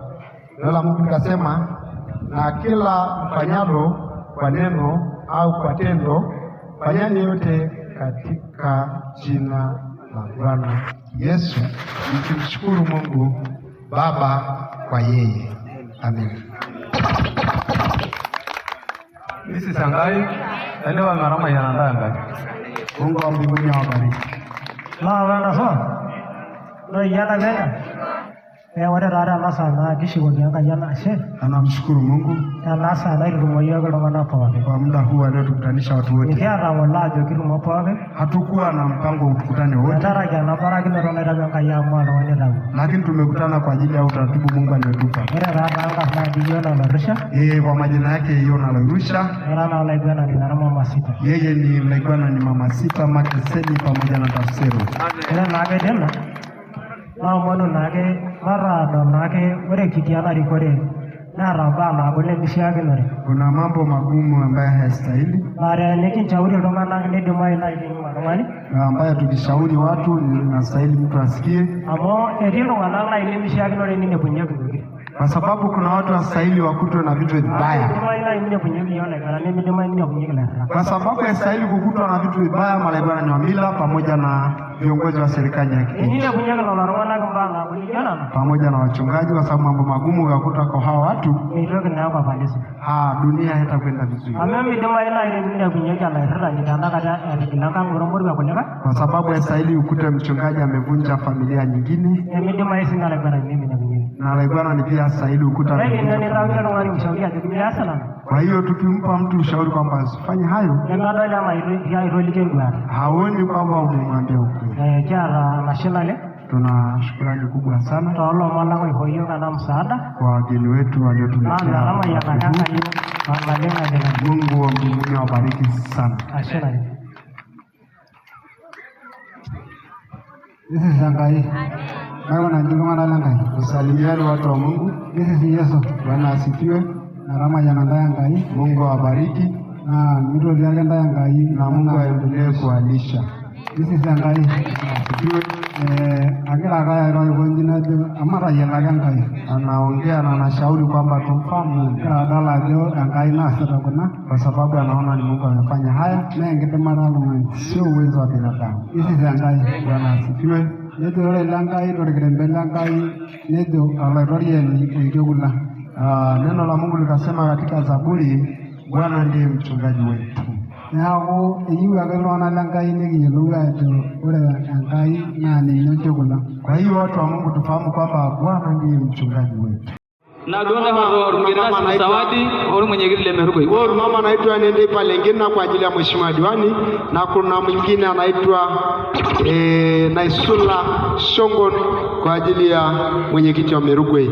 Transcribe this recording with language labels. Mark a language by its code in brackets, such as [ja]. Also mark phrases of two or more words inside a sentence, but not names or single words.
[sw] Neno la Mungu likasema, na kila mfanyalo kwa neno au kwa tendo, fanyeni yote katika jina la Bwana Yesu, mkimshukuru Mungu Baba kwa yeye. Amen. Msi Sangai elewa marama yanandanga. Mungu wa mbinguni awabariki. Maana so. Ndio yana gani? [mas] ore taata ena saa naa kishukoki Enkai enashe [sw] anamshukuru Mungu [mas] ena saa naitutumo yiok iltung'anak pookin. [sw] kwa muda huu aliotukutanisha watu wote. [mas] Nikiata ng'ole ajo kitumo pookin. [sw] Hatukuwa na mpango wa tukutane wote, [mas] Tenkaraki ena barakinoto naitawuo Enkai amu oltung'ani itawuo. [sw] lakini tumekutana kwa ajili ya utaratibu Mungu aliotupa. [mas] Ore taata enkarna naji Yona Olorusha, [sw] Kwa majina yake Yona Olorusha, [mas] era naa olaiguanani lera Mama Sita. [sw] yeye ni mlaiguanani Mama Sita Makeseni pamoja na Tafsiro. [mas] Ore naake tena naomonu naake mataadol naake ore kitii ena rikore neeta mbaa naagol nemishiakinore. [sw] Kuna mambo magumu ambayo hayastahili, [mas] Naa tenikinchauri iltung'anak nidimayu naaji nening' oltung'ani [sw] na ambayo tukishauri watu inastahili mtu asikie, [mas] amu etii iltung'anak naaji nemishiakinore ninepunyeki ntokitin. [sw] kwa sababu kuna watu wastahili wakutwe na vitu vibaya, [mas] Idimayu naaji ninepunyeki yiok ilaigurana nemidimayu ninepunyeki ilairritak. [sw] kwa sababu yastahili kukutwa na vitu vibaya malaiguanani wa mila pamoja na viongozi wa serikali ya kijiji [mas] Eninepunyeki lelo tung'anak mbaa naagol nijo nena [sw] pamoja na wachungaji, kwa sababu mambo magumu yakuta kwa hawa watu, [mas] meitoki naa enkop alisi. [sw] dunia haitakwenda vizuri, [mas] Amu midimayu naaji ninepunyeki olairritani tenakata etigila enkang' ormoruak kulikae [sw] kwa sababu yastahili ukute mchungaji amevunja familia nyingine, [mas] nemidimayu sinye olaiguanani neminepunyeki. [sw] na alaiguanani pia yastahili ukuta [mas] Kake [sw] amevunja [mas] nitawuo [sw] familia. [mas] oltung'ani ushauri ajoki mias ena [sw] Kwa hiyo tukimpa mtu ushauri kwamba asifanye hayo, [mas] nemedol ena aitoliki enduata. [sw] haoni kwamba umemwambia ukweli. [mas] Kiata enashe naleng' [sw] Tuna shukrani kubwa sana [mas] toolomon lang' oisho yiok ena msaada [sw] kwa wageni wetu waliotuletea. [mas] metamayianaki Enkai naleng' naleng'. [sw] Mungu wa mbinguni awabariki sana. [mas] Ashe naleng'. [en] This is Enkai. [sw] Baba na [mas] iltung'anak lenkai. [sw] Usalimiani watu wa Mungu. [en] This is Yesu. [sw] Bwana asifiwe. [mas] Naramayiana ntae Enkai. [sw] Mungu awabariki. Na [mas] mitoki ake ntae Enkai [sw] na Mungu aendelee kuwalisha. [en] This is Enkai. Asifiwe. [mas] Agira ake airo aikonji najo amatayianaki Enkai. [sw] Anaongea na anashauri kwamba tumfahamu. [mas] Agira adol ajo Enkai naasita [sw] kuna kwa sababu anaona ni Mungu amefanya haya na [mas] enkidimata oltung'ani, [sw] sio uwezo wa binadamu. This is Enkai. Bwana asifiwe. [mas] Nejo ore Enkai torkirembe lenkai nejo olaitoriani oitekula. [sw] Neno la Mungu likasema katika Zaburi, Bwana ndiye mchungaji wetu. [mas] Neeku eyieu ake iltung'anak lenkai nikiyiolou ajo ore Enkai naa ninye oitekula. [sw] Kwa hiyo watu wa Mungu tufahamu kwamba Bwana ndiye mchungaji wetu. Na duone hapo mgeni zawadi au mwenyekiti Lemerugoi. Huyo mama anaitwa Nende Palengina kwa ajili ya mheshimiwa diwani, na kuna mwingine anaitwa Naisula Shongon kwa ajili ya mwenyekiti wa Merugoi.